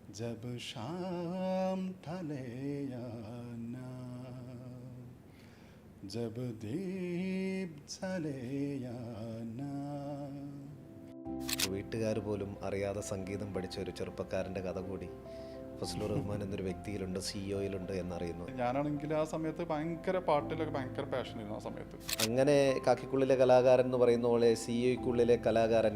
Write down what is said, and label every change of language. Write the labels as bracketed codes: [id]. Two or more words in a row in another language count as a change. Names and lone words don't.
[hi] जब शाम ढले या ना जब दीप जले या ना. [ml] വീട്ടുകാർ പോലും അറിയാതെ സംഗീതം പഠിച്ച ഒരു ചെറുപ്പക്കാരൻ്റെ കഥ കൂടി ഫസലുർ റഹ്മാൻ എന്നൊരു വ്യക്തിയിലുണ്ട്, സിഇഒയിലുണ്ട് എന്നറിയുന്നു. ഞാനാണെങ്കിൽ ആ സമയത്ത് ഭയങ്കര പാട്ടിലൊക്കെ ഭയങ്കര പാഷനായിരുന്നു ആ സമയത്ത്. അങ്ങനെ കാക്കിക്കുള്ളിലെ കലാകാരൻ എന്ന് പറയുന്ന പോലെ സിഇഒയ്ക്കുള്ളിലെ കലാകാരൻ.